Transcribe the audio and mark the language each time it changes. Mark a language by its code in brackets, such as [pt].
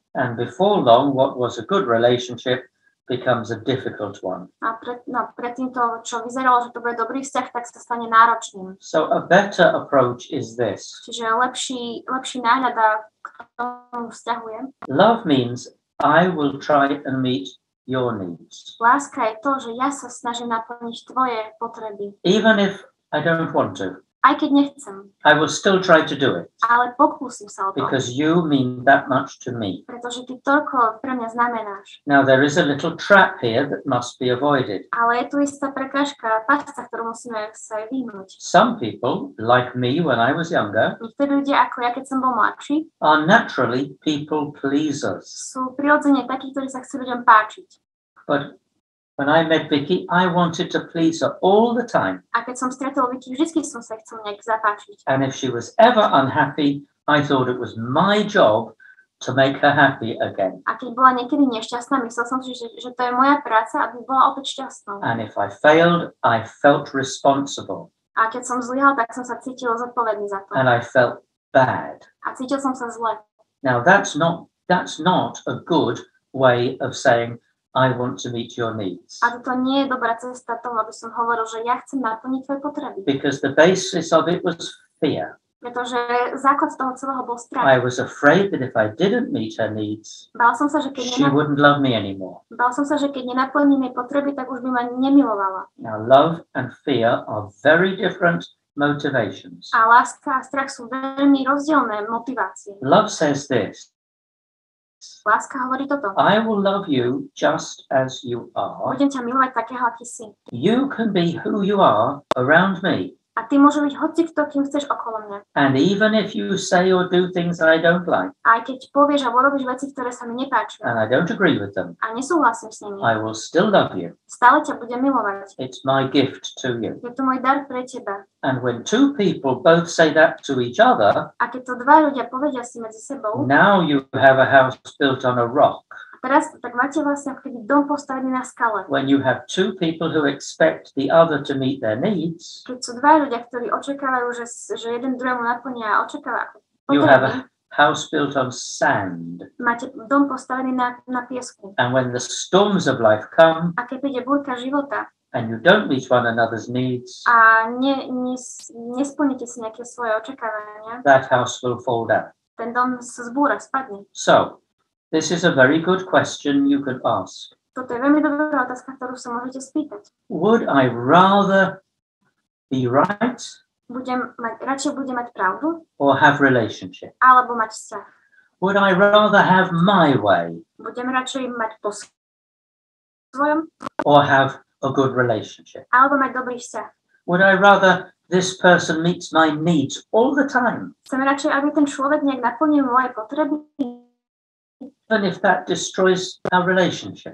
[en] and before long, what was a good relationship becomes a difficult one. [sk] a predtým to, čo vyzeralo, že to bude dobrý vzťah, tak sa stane náročným. [en] So a better approach is this. [sk] Čiže lepší náhľad k tomu vzťahu je. [en] Love means I will try and meet your needs, [sk] Láska je to, že ja sa snažím naplniť tvoje potreby. [en] even if I don't want to. [sk] Aj keď nechcem, [en] I will still try to do it [sk] ale pokúsim sa o to. [en] because you mean that much to me. [sk] Pretože ty toľko pre mňa znamenáš. [en] Now there is a little trap here that must be avoided. [sk] Ale je tu istá prekážka, pasca, ktorú musíme sa vyhnúť. [en] Some people, like me when I was younger, [sk] Niektorí ľudia, ako ja, keď som bol mladší, [en] are naturally people pleasers. [sk] sú prirodzene takí, ktorí sa chcú ľuďom páčiť. [en] But when I met Vicky, I wanted to please her all the time. [sk] A keď som stretol Vicky, vždycky som sa chcel nejak zapáčiť. [en] And if she was ever unhappy, I thought it was my job to make her happy again. [sk] A keď bola niekedy nešťastná, myslel som si, že to je moja práca, aby bola opäť šťastnou. [en] And if I failed, I felt responsible. [sk] A keď som zlyhal, tak som sa cítil zodpovedný za to. [en] And I felt bad. [sk] A cítil som sa zle. [en] Now that's not a good way of saying I want to meet your needs. [sk] A to nie je dobrá cesta toho, aby som hovoril, že ja chcem naplniť tvoje potreby. [en] Because the basis of it was fear. [sk] Pretože základ toho celého bol strach. [en] I was afraid that if I didn't meet her needs, [sk] Bál som sa, že keď [en] she wouldn't love me anymore. [sk] Bál som sa, že keď nenaplním jej potreby, tak už by ma nemilovala. [en] Now love and fear are very different motivations. [sk] A láska a strach sú veľmi rozdielne motivácie. [en] Love says this. [sk] Láska hovorí toto. [en] I will love you just as you are. [sk] Budem ťa milovať takého, aký si. [en] You can be who you are around me. [sk] A ty môže byť hocikto, kým chceš okolo mňa. [en] And even if you say or do things I don't like, [sk] Aj keď povieš a urobíš veci, ktoré sa mi nepáčia, [en] and I don't agree with them, [sk] a nesúhlasím s nimi, [en] I will still love you. [sk] stále ťa budem milovať. [en] It's my gift to you. [sk] Je to môj dar pre teba. [en] And when two people both say that to each other, [sk] A keď to dva ľudia povedia si medzi sebou, [en] now you have a house built on a rock. [sk] teraz tak máte vlastne aký dom postavený na skale. [en] When you have two people who expect the other to meet their needs, [sk] Keď sú dva ľudia, ktorí očakávajú, že jeden druhému naplnia a očakáva [en] you have [sk] potreby, [en] a house built on sand. [sk] máte dom postavený na piesku. [en] And when the storms of life come [sk] A keď príde búrka života [en] and you don't meet one another's needs, [sk] a nesplníte si nejaké svoje očakávania, [en] that house will fall down. [sk] ten dom sa zbúra, spadne. [en] So, this is a very good question you could ask. [sk] Toto je veľmi dobrá otázka, ktorú sa môžete spýtať. [en] Would I rather be right [sk] Radšej budem mať pravdu, [en] or have relationship? [sk] alebo mať vzťah? [en] Would I rather have my way [sk] Budem radšej mať po svojom, [en] or have a good relationship? [sk] alebo mať dobrý vzťah? [en] Would I rather this person meets my needs all the time, [sk] Chcem radšej, aby ten človek nejak naplnil moje potreby, [en] even if that destroys our relationship?